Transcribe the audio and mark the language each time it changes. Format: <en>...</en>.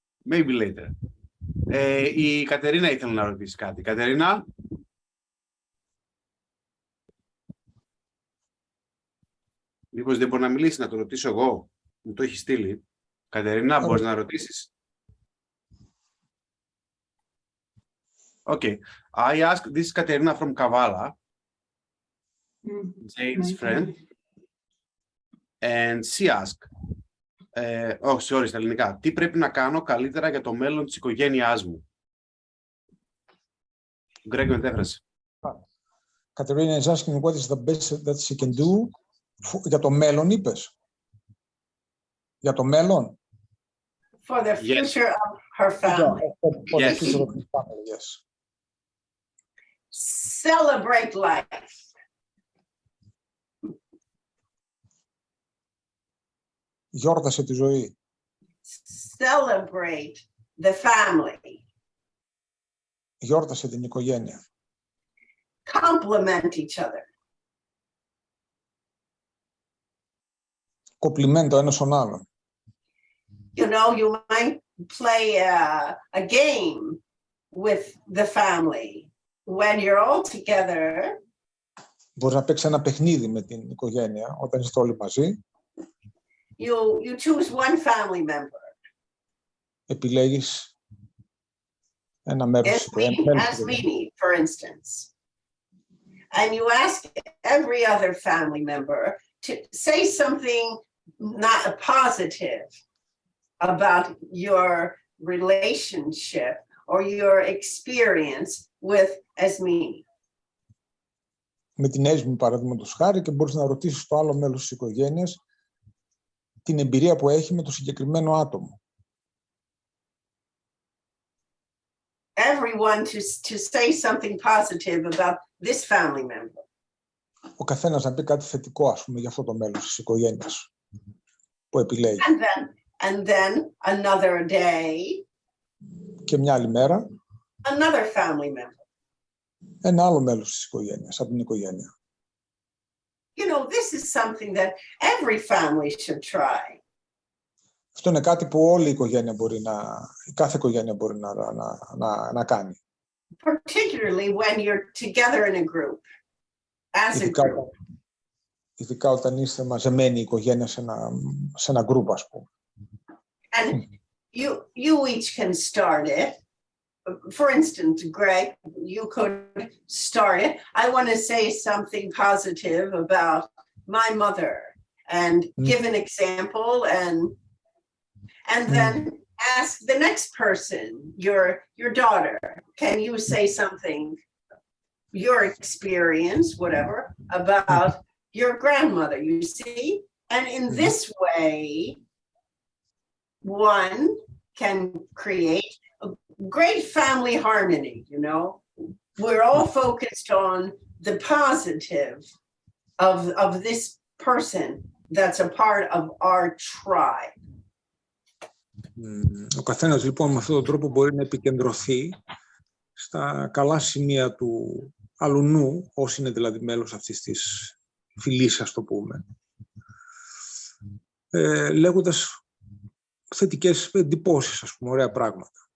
<en>Maybe later.</en> <el>Η Κατερίνα ήθελε να ρωτήσει κάτι. Κατερίνα. Μήπως δεν μπορεί να μιλήσει, να το ρωτήσω εγώ. Μου το έχει στείλει. Κατερίνα, μπορείς να ρωτήσεις.</el> <en>Okay. I asked, this is Katerina from Kavala, Jane's friend, and she asked, sorry,</en> <el>στα ελληνικά, τι πρέπει να κάνω καλύτερα για το μέλλον της οικογένειάς μου. Γκρέγκο, μετέφραση.</el> <en>Katerina is asking what is the best that she can do</en> <el>για το μέλλον, είπες. Για το μέλλον.</el> <en>For the future of her family. For the future of her family, yes. Celebrate life.</en> <el>Γιόρτασε τη ζωή.</el> <en>Celebrate the family.</en> <el>Γιόρτασε την οικογένεια.</el> <en>Compliment each other.</en> <el>Κοπλιμέντο ένας τον άλλον.</el> <en>You know, you might play a game with the family when you're all together.</en> <el>Μπορείς να παίξεις ένα παιχνίδι με την οικογένεια όταν είστε όλοι μαζί.</el> <en>You choose one family member.</en> <el>Επιλέγεις ένα μέρος της οικογένειας.</el> <en>As me, for instance. And you ask every other family member to say something not positive about your relationship or your experience with Esmini.</en> <el>Με την Έσμη, παραδείγματος χάρη, και μπορείς να ρωτήσεις το άλλο μέλος της οικογένειας την εμπειρία που έχει με το συγκεκριμένο άτομο.</el> <en>Everyone to say something positive about this family member.</en> <el>Ο καθένας να πει κάτι θετικό, ας πούμε, για αυτό το μέλος της οικογένειας που επιλέγει.</el> <en>And then another day.</en> <el>Και μια άλλη μέρα.</el> <en>Another family member.</en> <el>Ένα άλλο μέλος της οικογένειας, από την οικογένεια.</el> <en>You know, this is something that every family should try.</en> <el>Αυτό είναι κάτι που όλη η οικογένεια μπορεί κάθε οικογένεια μπορεί να κάνει.</el> <en>Particularly when you're together in a group. As a group.</en> <el>Ειδικά όταν είστε μαζεμένοι η οικογένεια σε ένα group, ας πούμε.</el> <en>And you each can start it. For instance, Greg, you could start it. I want to say something positive about my mother and give an example and then ask the next person, your daughter, can you say something, your experience, whatever, about your grandmother, you see? And in this way, one can create a great family harmony, you know? We're all focused on the positive of this person that's a part of our tribe.</en> <el>Ο καθένας λοιπόν με αυτόν τον τρόπο μπορεί να επικεντρωθεί στα καλά σημεία του αλουνού, όσοι είναι δηλαδή μέλος αυτής της φυλής, ας το πούμε, λέγοντας θετικές εντυπώσεις, ας πούμε, ωραία πράγματα.</el>